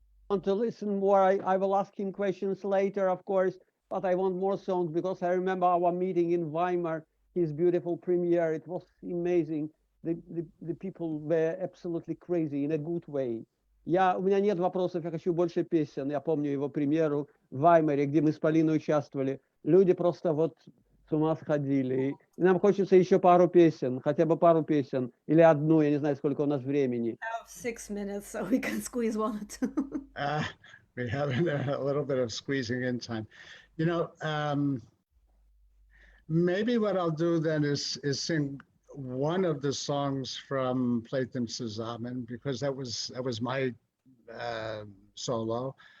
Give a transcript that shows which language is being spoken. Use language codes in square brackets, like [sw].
[en] Want to listen more. I will ask him questions later, of course, but I want more songs because I remember our meeting in Weimar, his beautiful premiere. It was amazing. The people were absolutely crazy in a good way. [ru] У меня нет вопросов, я хочу больше песен. Я помню его премьеру в Ваймаре, где мы с Полиной участвовали. Люди просто вот с ума сходили. И нам хочется еще пару песен, хотя бы пару песен. Или одну, я не знаю, сколько у нас времени. [en] I have 6 minutes, so we can squeeze one or two. We have a little bit of squeezing in time. You know, maybe what I'll do then is sing one of the songs from PLEYTEM TSUZAMEN, because that was my solo.